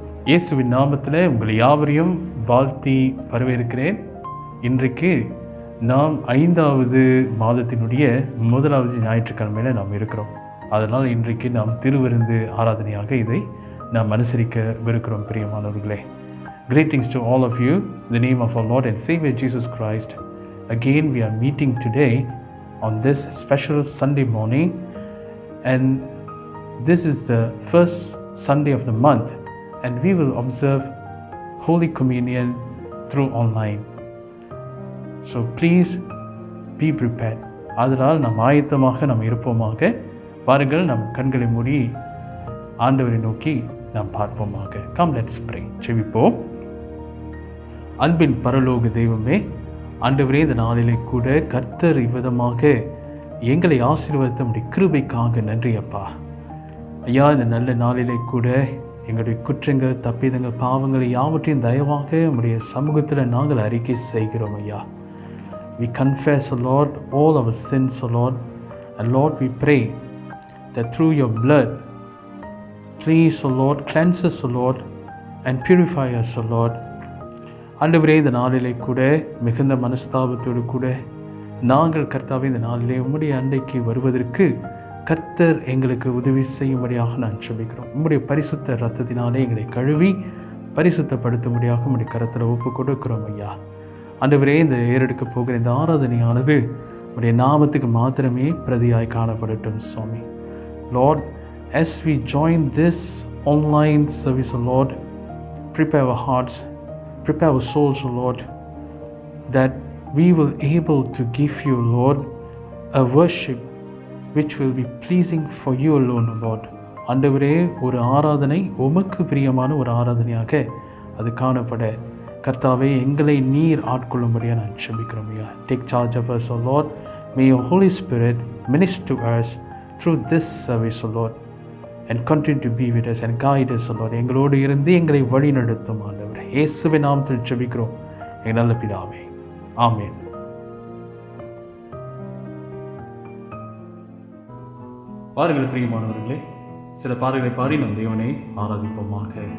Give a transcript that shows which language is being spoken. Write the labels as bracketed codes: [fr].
[ta] இயேசுவின் நாமத்தில் உங்களை யாவரையும் வாழ்த்தி வரவேற்கிறேன். இன்றைக்கு நாம் 5வது மாதத்தினுடைய 1வது ஞாயிற்றுக்கிழமையில் நாம் இருக்கிறோம். அதனால் இன்றைக்கு நாம் திருவிருந்து ஆராதனையாக இதை நாம் அனுசரிக்கவிருக்கிறோம். பிரியமானவர்களே, [en] greetings to all of you in the name of our Lord and Savior Jesus Christ. Again we are meeting today on this special Sunday morning, and this is the first Sunday of the month, and we will observe Holy Communion through online. So please be prepared. [ta] அதனால் நாம் ஆயத்தமாக நாம் இருப்போமாக. பாருங்கள், நம் கண்களை மூடி ஆண்டவரை நோக்கி நாம் பார்ப்போமாக. [en] Come, let's pray. [ta] செபிப்போம். அன்பின் பரலோக தெய்வமே, ஆண்டவரே, இந்த நாளிலே கூட கர்த்தர் இவ்விதமாக எங்களை ஆசீர்வதித்த உம்முடைய கிருபைக்காக நன்றி அப்பா. ஐயா, இந்த நல்ல நாளிலே கூட எங்களுடைய குற்றங்கள், தப்பிதங்கள், பாவங்களை யாவற்றையும் தயவாக உம்முடைய சமூகத்தில் நாங்கள் அறிக்கை செய்கிறோம் ஐயா. [en] We confess, O Lord, all our sins, O Lord, and Lord, we pray that through your blood, please, O Lord, cleanse us, O Lord, and purify us, O Lord. [ta] ஆண்டவரே, இந்த நாளிலே கூட மிகுந்த மனஸ்தாபத்தோடு கூட நாங்கள் கர்த்தாவே இந்த நாளிலே உம்முடைய அண்டைக்கு வருவதற்கு கர்த்தர் எங்களுக்கு உதவி செய்யும்படியாக நான் ஜெபிக்கிறோம். உம்முடைய பரிசுத்த இரத்தத்தினாலே எங்களை கழுவி பரிசுத்தப்படுத்தும்படியாக உம்முடைய கரத்தில் ஒப்பு கொடுக்கிறோம் ஐயா. ஆண்டவரே, இந்த ஏறெடுக்க போகிற இந்த ஆராதனையானது உம்முடைய நாமத்துக்கு மாத்திரமே பிரதியாய் காணப்படட்டும் சுவாமி. [en] Lord, as we join this online service, O Lord, prepare our hearts, prepare our souls, O Lord, that we will able to give you, Lord, a worship which will be pleasing for you alone, O Lord. [ta] ஆண்டவரே, ஒரு ஆராதனை உமக்கு பிரியமான ஒரு ஆராதனையாக அது காணப்பட கர்த்தாவே எங்களை நீர் ஆட்கொள்ளும்படியாக நான் ஜெபிக்கிறோம் ஐயா. [en] Take charge of us, O Lord. May your Holy Spirit minister to us through this service, O Lord, and continue to be with us and guide us, O Lord. [ta] எங்களோடு இருந்து எங்களை வழி நடத்தும் ஆண்டவரே. இயேசுவின் நாமத்தில் ஜெபிக்கிறோம் எங்கள் நல்ல பிதாவே, ஆமென். பாருங்கள் பிரியமானவர்களே, சில பாடல்களை பாடி நம் தேவனை ஆராதிப்போமாக.